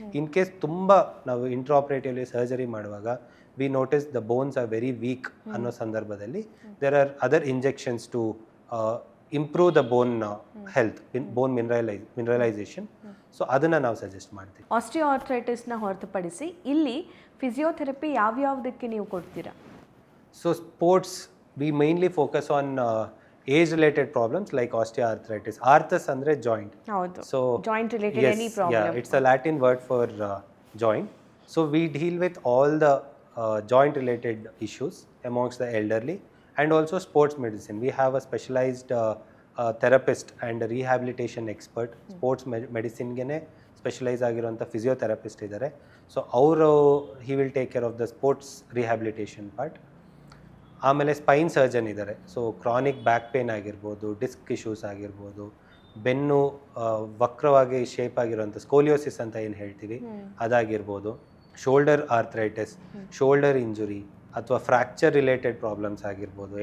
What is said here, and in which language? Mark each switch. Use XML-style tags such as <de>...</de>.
<en>in case</en> <kn>ತುಂಬ ನಾವು ಇಂಟ್ರಾಪರೇಟಿವ್ಲಿ surgery ಮಾಡುವಾಗ</kn> <en>we notice the bones are very weak</en> <kn>ಅನ್ನೋ ಸಂದರ್ಭದಲ್ಲಿ</kn> <en>There are other injections to improve the bone health, bone mineralisation.</en> <kn>So ಅದನ್ನು ನಾವು suggest ಮಾಡ್ತೀವಿ. ಆಸ್ಟಿಯೋ ಆರ್ಥ್ರೈಟಿಸ್ನ ಹೊರತುಪಡಿಸಿ ಇಲ್ಲಿ ಫಿಸಿಯೋಥೆರಪಿ ಯಾವ್ಯಾವುದಕ್ಕೆ ನೀವು ಕೊಡ್ತೀರಾ?</kn> <en>So sports, we mainly focus on age-related problems like osteoarthritis. Arthus andre joint.</en> <kn>ಹೌದು,</kn> <en>So joint related yes, any problem. yeah, it's a Latin word for joint. So we deal with all the joint-related issues amongst the elderly and also sports medicine. We have a specialized therapist and a rehabilitation expert.</en> <kn>Sports medicine gene specialise ಆಗಿರುವಂಥ physiotherapist ಇದ್ದಾರೆ. So ಅವರು</kn> <en>He will take care of the sports rehabilitation part.</en> <kn>ಆಮೇಲೆ Spain surgeon ಇದ್ದಾರೆ. So chronic back pain ಆಗಿರ್ಬೋದು, disc issues ಆಗಿರ್ಬೋದು, ಬೆನ್ನು ವಕ್ರವಾಗಿ shape ಆಗಿರುವಂಥ scoliosis ಅಂತ ಏನು ಹೇಳ್ತೀವಿ ಅದಾಗಿರ್ಬೋದು, ಶೋಲ್ಡರ್ ಆರ್ಥ್ರೈಟಿಸ್, ಶೋಲ್ಡರ್ ಇಂಜುರಿ ಅಥವಾ ಫ್ರ್ಯಾಕ್ಚರ್ ರಿಲೇಟೆಡ್ ಪ್ರಾಬ್ಲಮ್ಸ್ ಆಗಿರ್ಬೋದು.</kn>